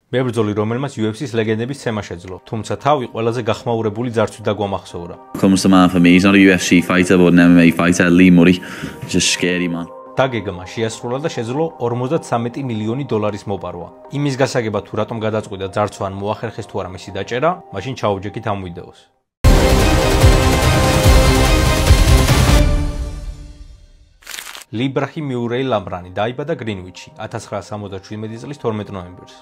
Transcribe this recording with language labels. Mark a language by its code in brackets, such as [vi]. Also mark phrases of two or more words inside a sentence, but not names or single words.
[ka] მებრძოლი, რომელმაც UFC-ს ლეგენდების ცემა შეძლო, თუმცა თავი ყველაზე გახმაურებული ძარცვით დაგვამახსოვრა. [en] Comes to mind for me, he's not a UFC fighter, but an MMA fighter, Lee Murray. Just scary, man. [ka] დაგეგმა შეასრულა და შეძლო 53 მილიონი დოლარის მოპარვა. იმის გასაგებად თუ რატომ გადაწყვიტა ძარცვა ან მოახერხეს თუ არა მისი დაჭერა, მაშინ ჩაუჯექით ამ ვიდეოს. ლი ბრაჰიმ მიურეი ლამბრანი დაიბადა გრინვიჩში 1977 წლის 12 ნოემბერს.